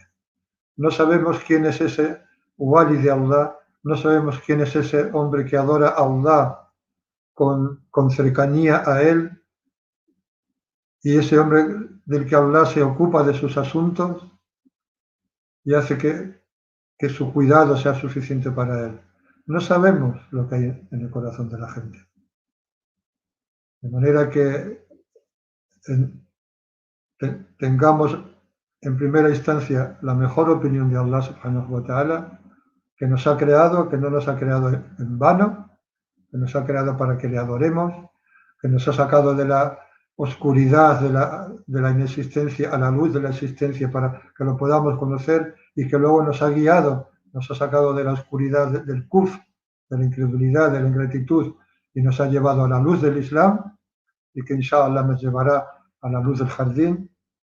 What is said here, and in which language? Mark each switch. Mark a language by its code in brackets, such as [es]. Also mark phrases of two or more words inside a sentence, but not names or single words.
[es] No sabemos quién es ese wali de Allah, no sabemos quién es ese hombre que adora a Allah con cercanía a él, y ese hombre del que Allah se ocupa de sus asuntos y hace que su cuidado sea suficiente para él. No sabemos lo que hay en el corazón de la gente. De manera que tengamos en primera instancia la mejor opinión de Allah [ar] سبحانه وتعالى, [es] que nos ha creado, que no nos ha creado en vano, que nos ha creado para que le adoremos, que nos ha sacado de la oscuridad de la inexistencia a la luz de la existencia para que lo podamos conocer, y que luego nos ha guiado, nos ha sacado de la oscuridad del kufr, de la incredulidad, de la ingratitud, y nos ha llevado a la luz del Islam, y que inshallah nos llevará a la luz del jardín,